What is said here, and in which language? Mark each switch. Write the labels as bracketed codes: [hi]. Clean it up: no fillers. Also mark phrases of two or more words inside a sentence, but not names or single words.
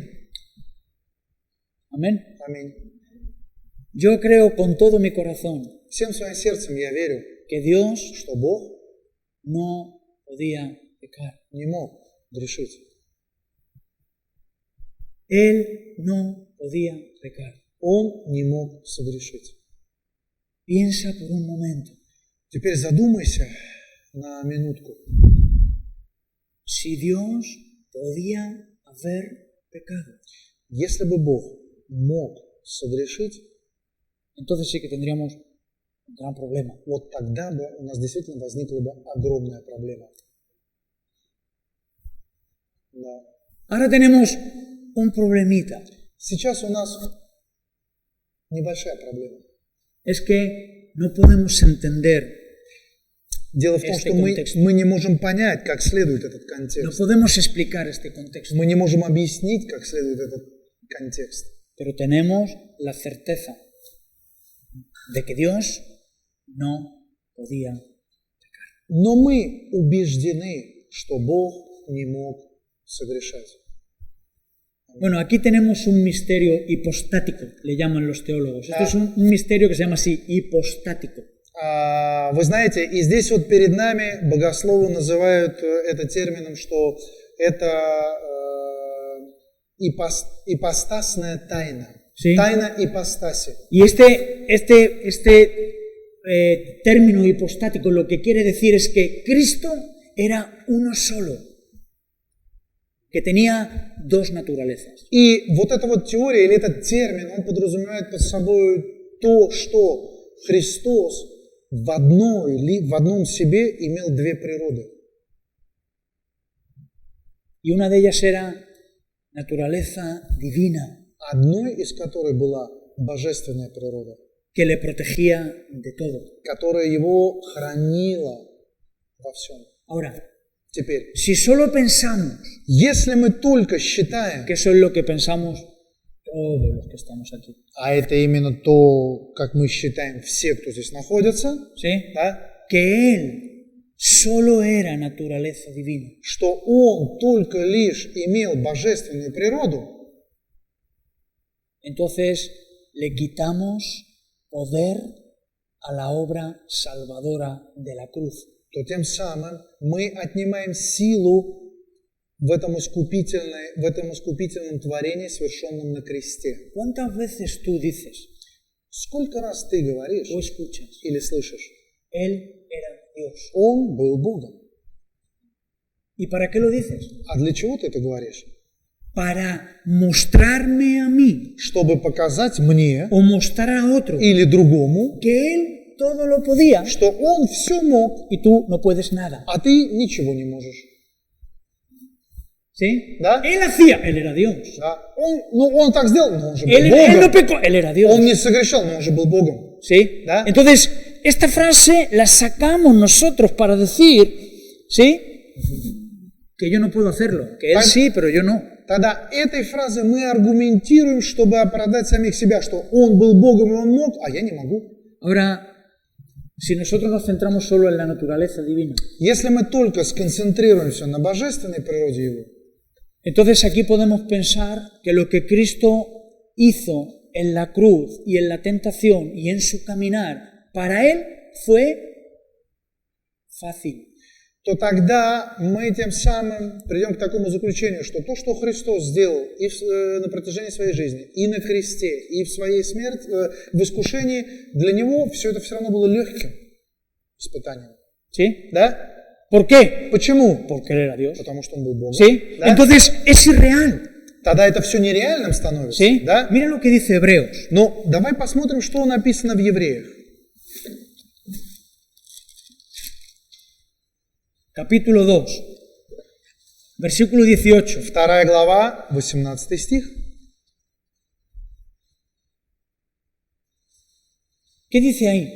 [es] Amén. [ru] Аминь. [es] Yo creo con todo mi corazón [ru] Всем своим сердцем я верю, [es] que Dios [ru] что Бог [es] no podía pecar. [ru] не мог грешить. [es] Él no podía pecar. [ru] Он не мог согрешить. [es] Piensa por un momento. [ru] Теперь задумайся на минутку. [es] Si Dios podía haber pecado, [ru] Если бы Бог мог согрешить, [es] entonces sí que tendríamos un gran problema. [ru] вот тогда бы у нас действительно возникла бы огромная проблема. Да. [es] Ahora tenemos un problemita. [ru] Сейчас у нас небольшая проблема. [es] Es que no podemos entender, [ru] Дело в том, [es] Este [ru] что [es] contexto. [ru] мы не можем понять, как следует этот [es] no [ru] контекст. [es] podemos explicar este contexto, [ru] Мы не можем объяснить, как следует этот контекст. [es] pero tenemos la certeza de que Dios no podía. [ru] Но мы убеждены, что Бог не мог согрешать. [es] Bueno, aquí tenemos un misterio hipostático, le llaman los teólogos. Esto es un misterio que se llama así, hipostático. [ru] Вы знаете, и здесь вот перед нами богословы называют это термином, что это ипостасная тайна. [es] Sí. [ru] Тайна ипостаси. [es] Y término hipostático lo que quiere decir es que Cristo era uno solo, que tenía dos naturalezas. [ru] И вот эта вот теория или этот термин, он подразумевает под собой то, что Христос в одном себе имел две природы. [es] Y una de ellas era naturaleza divina, [ru] Одной из которых была божественная природа, [es] que le protegía de todo. [ru] которая его хранила во всем. [es] Ahora, [ru] Теперь, [es] si solo pensamos, [ru] если мы только считаем, [es] que eso es lo que pensamos todos los que estamos aquí, [ru] а это именно то, как мы считаем все, кто здесь находится, [es] ¿sí? [ru] да, [es] Que Él solo era naturaleza divina. [ru] что он только лишь имел божественную природу, [es] Entonces le quitamos poder a la obra salvadora de la cruz. [ru] то тем самым мы отнимаем силу в этом искупительном творении, совершенном на кресте. [es] ¿Cuántas veces tú dices [ru] Сколько раз ты говоришь [es] o escuchas? [ru] или слышишь, [es] Él era Dios. [ru] он был Богом. [es] ¿Y para qué lo dices? [ru] А для чего ты это говоришь? [es] Para mostrarme a mí [ru] Чтобы показать мне [es] o mostrar a otro [ru] или другому, [es] que Él todo lo podía [ru] что он все мог, [es] y tú no puedes nada. [ru] а ты ничего не можешь. [es] ¿Sí? [ru] ¿Da? [es] Él hacía, Él era Dios. [ru] Да? Он так сделал, но он же был [es] Él no [ru] Богом. [es] pecó, Él era Dios. [ru] Он не согрешал, но он же был Богом. [es] ¿Sí? [ru] ¿Da? [es] Entonces, esta frase la sacamos nosotros para decir, ¿sí? Que yo no puedo hacerlo, que Él sí, pero yo no. [ru] Тогда этой фразой мы аргументируем, чтобы оправдать самих себя, что он был Богом и он мог, а я не могу. [es] Ahora, si nosotros nos centramos solo en la naturaleza divina, [ru] Если мы только сконцентрируемся на божественной природе Его, [es] entonces aquí podemos pensar que lo que Cristo hizo en la cruz y en la tentación y en su caminar, para Él fue fácil. [ru] то тогда мы тем самым придем к такому заключению, что то, что Христос сделал и на протяжении своей жизни, и на кресте, и в своей смерти, в искушении, для Него все это все равно было легким испытанием. [es] ¿Sí? [ru] Да? [es] ¿Por qué? [ru] Почему? [es] Porque Él era Dios. [ru] Потому что Он был Богом. [es] ¿Sí? [ru] Да? [es] Entonces es irreal. [ru] Тогда это все нереальным становится. [es] ¿Sí? [ru] Да? [es] Mira lo que dice Hebreos. [ru] Но давай посмотрим, что написано в Евреях. [es] Capítulo 2, versículo 18. [ru] 2 глава, 18 стих. [es] ¿Qué dice ahí?